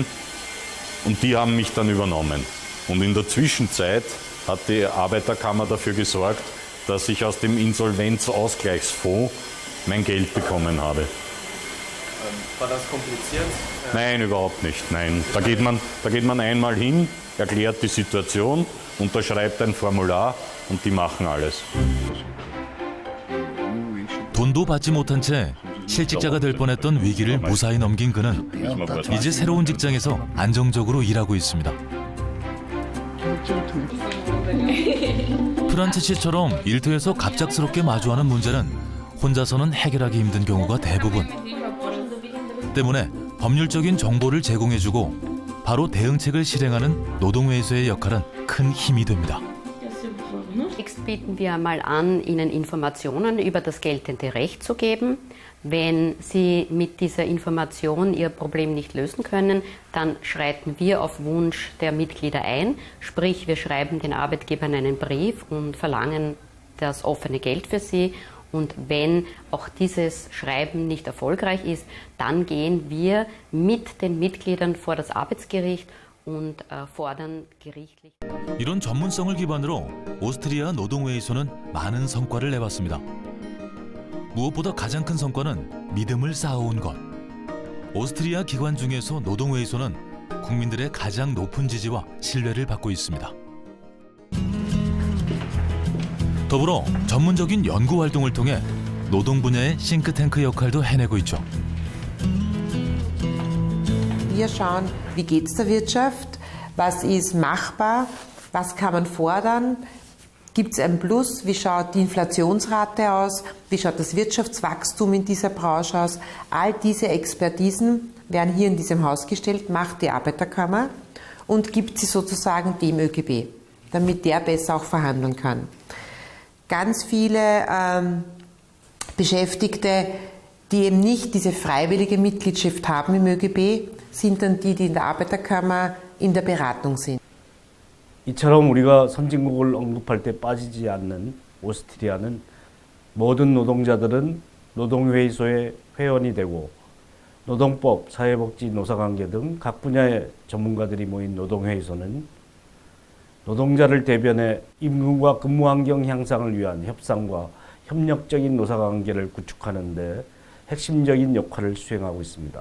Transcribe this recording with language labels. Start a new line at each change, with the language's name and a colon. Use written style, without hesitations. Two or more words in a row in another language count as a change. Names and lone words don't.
German: Und die haben mich dann übernommen. Und in der Zwischenzeit hat die Arbeiterkammer dafür gesorgt, dass ich aus dem Insolvenzausgleichsfonds mein Geld bekommen habe. War das kompliziert? Nein, überhaupt nicht. Nein. Da geht man einmal hin, erklärt die Situation, unterschreibt ein Formular und die machen alles.
Korean: 돈도 받지 못한 채 실직자가 될 뻔했던 위기를 무사히 넘긴 그는 이제 새로운 직장에서 안정적으로 일하고 있습니다. 프란츠 씨처럼 일터에서 갑작스럽게 마주하는 문제는 혼자서는 해결하기 힘든 경우가 대부분. 때문에 법률적인 정보를 제공해주고 바로 대응책을 실행하는 노동회의소의 역할은 큰 힘이 됩니다.
German: Zunächst bieten wir einmal an, Ihnen Informationen über das geltende Recht zu geben. Wenn Sie mit dieser Information Ihr Problem nicht lösen können, dann schreiten wir auf Wunsch der Mitglieder ein. Sprich, wir schreiben den Arbeitgebern einen Brief und verlangen das offene Geld für sie. Und wenn auch dieses Schreiben nicht erfolgreich ist, dann gehen wir mit den Mitgliedern vor das Arbeitsgericht und fordern gerichtlich.
Korean: 이런 전문성을 기반으로 오스트리아 노동회의소는 많은 성과를 내봤습니다. 무엇보다 가장 큰 성과는 믿음을 쌓아온 것. 오스트리아 기관 중에서 노동회의소는 국민들의 가장 높은 지지와 신뢰를 받고 있습니다. 더불어 전문적인 연구 활동을 통해 노동 분야의 싱크탱크 역할도 해내고 있죠.
German: Wir schauen, wie geht es der Wirtschaft, was ist machbar, was kann man fordern, gibt es ein Plus, wie schaut die Inflationsrate aus, wie schaut das Wirtschaftswachstum in dieser Branche aus. All diese Expertisen werden hier in diesem Haus gestellt, macht die Arbeiterkammer und gibt sie sozusagen dem ÖGB, damit der besser auch verhandeln kann. Ganz viele Beschäftigte, die eben nicht diese freiwillige Mitgliedschaft haben im ÖGB, sind dann die in der Arbeiterkammer in der Beratung sind.
Korean: 이처럼 우리가 선진국을 언급할 때 빠지지 않는 오스트리아는 모든 노동자들은 노동회의소의 회원이 되고 노동법, 사회복지, 노사관계 등 각 분야의 전문가들이 모인 노동회의소는 노동자를 대변해 임금과 근무환경 향상을 위한 협상과 협력적인 노사관계를 구축하는 데 핵심적인 역할을 수행하고 있습니다.